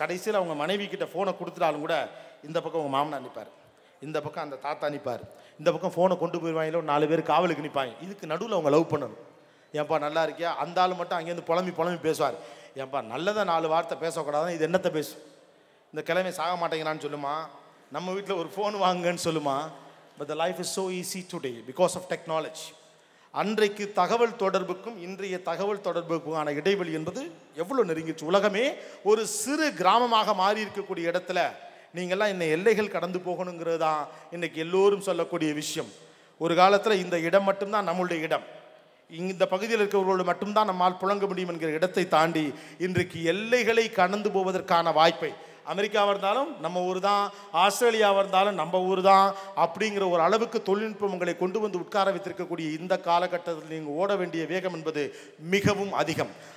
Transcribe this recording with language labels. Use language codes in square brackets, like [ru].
[ta] கடைசியில் அவங்க மனைவி கிட்ட ஃபோனை கொடுத்துட்டாலும் கூட இந்த பக்கம் அவங்க மாமனார் நிற்பார், இந்த பக்கம் அந்த தாத்தா நிற்பார், இந்த பக்கம் ஃபோனை கொண்டு போயிடுவாங்களோ 4 பேர் காவலுக்கு நிற்பாங்க. இதுக்கு நடுவில் அவங்க லவ் பண்ணணும். ஏன்பா நல்லா இருக்கியா? அந்த ஆள் மட்டும் அங்கேருந்து புலம்பி பேசுவார். ஏன்பா நல்லதாக 4 வார்த்தை பேசக்கூடாதுன்னு இது என்னத்தை பேசும்? இந்த கிழமை சாக மாட்டேங்கிறான்னு சொல்லுமா, நம்ம வீட்டில் ஒரு ஃபோன் வாங்குங்கன்னு சொல்லுமா. [en] But the life is so easy today because of technology. [ta] அன்றைக்கு தகவல் தொடர்புக்கும் இன்றைய தகவல் தொடர்புக்குமான இடைவெளி என்பது எவ்வளோ நெருங்கிடுச்சு. உலகமே ஒரு சிறு கிராமமாக மாறி இருக்கக்கூடிய இடத்துல நீங்கள்லாம் இன்னும் எல்லைகள் கடந்து போகணுங்கிறது தான் இன்றைக்கி எல்லோரும் சொல்லக்கூடிய விஷயம். ஒரு காலத்தில் இந்த இடம் மட்டும்தான் நம்மளுடைய இடம், இந்த பகுதியில் இருக்கிறவர்களோடு மட்டும்தான் நம்மால் புழங்க முடியும் என்கிற இடத்தை தாண்டி இன்றைக்கு எல்லைகளை கடந்து போவதற்கான வாய்ப்பை, அமெரிக்காவாக இருந்தாலும் நம்ம ஊர் தான், ஆஸ்திரேலியாவாக இருந்தாலும் நம்ம ஊர் தான் அப்படிங்கிற ஒரு அளவுக்கு தொழில்நுட்பம் உங்களை கொண்டு வந்து உட்கார வைத்திருக்கக்கூடிய இந்த காலகட்டத்தில் நீங்கள் ஓட வேண்டிய வேகம் என்பது மிகவும் அதிகம்.